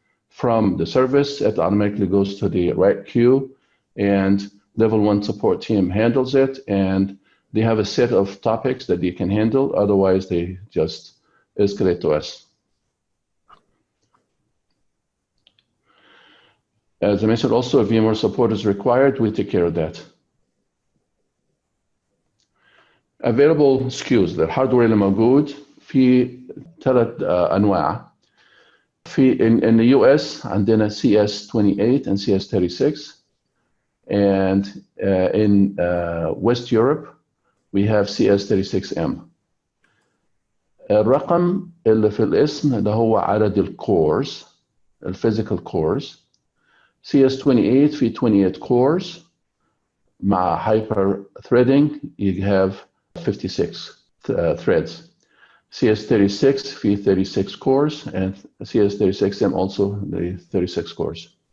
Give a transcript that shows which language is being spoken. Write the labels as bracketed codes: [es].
[en] From the service, it automatically goes to the right queue, and level 1 support team handles it, and they have a set of topics that they can handle. Otherwise, they just escalate to us. As I mentioned, also, if VMware support is required, we take care of that. Available SKUs [ar] الهاردوير اللي موجود في 3 أنواع. [en] in the US [ar] عندنا [en] CS28 and CS36, and in West Europe we have CS36M. [ar] الرقم اللي في الاسم ده هو عدد الكورز الفيزيكال كورز. [en] CS28 [ar] في [en] 28 cores [ar] مع [en] hyper threading you have 56 threads. CS36 [ar] في [en] 36 cores, and CS36M also the 36 cores.